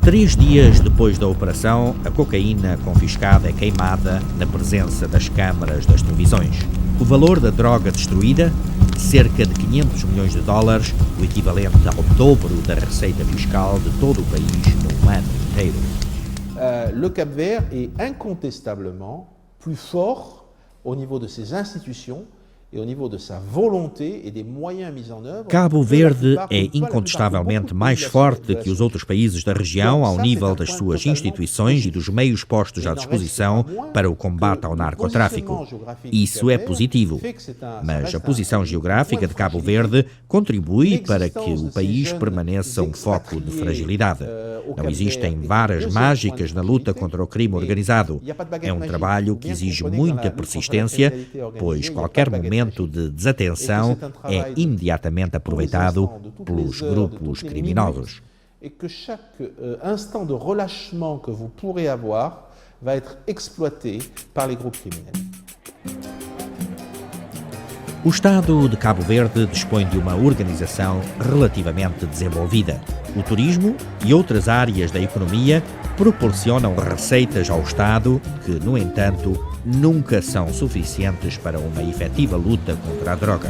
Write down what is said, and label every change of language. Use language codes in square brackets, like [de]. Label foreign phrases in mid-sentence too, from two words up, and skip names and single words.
[pt] 3 dias depois da operação, a cocaína confiscada é queimada na presença das câmaras das televisões. O valor da droga destruída, cerca de 500 milhões de dólares, o equivalente ao dobro da receita fiscal de todo o país num ano inteiro. [fr] Le Cap-Vert est incontestablement plus fort au niveau de ses institutions et au niveau de sa volonté et des moyens mis en œuvre. [pt] Cabo Verde é incontestavelmente mais forte que os outros países da região ao nível das suas instituições e dos meios postos à disposição para o combate ao narcotráfico. Isso é positivo, mas a posição geográfica de Cabo Verde contribui para que o país permaneça um foco de fragilidade. Não existem varas mágicas na luta contra o crime organizado. É um trabalho que exige muita persistência, pois qualquer momento de desatenção é imediatamente aproveitado pelos grupos criminosos. [fr] Et que chaque instant de relâchement que vous pourrez avoir va être exploité par les groupes criminels. [pt] O Estado de Cabo Verde dispõe de uma organização relativamente desenvolvida. O turismo e outras áreas da economia proporcionam receitas ao Estado que, no entanto, nunca são suficientes para uma efetiva luta contra a droga.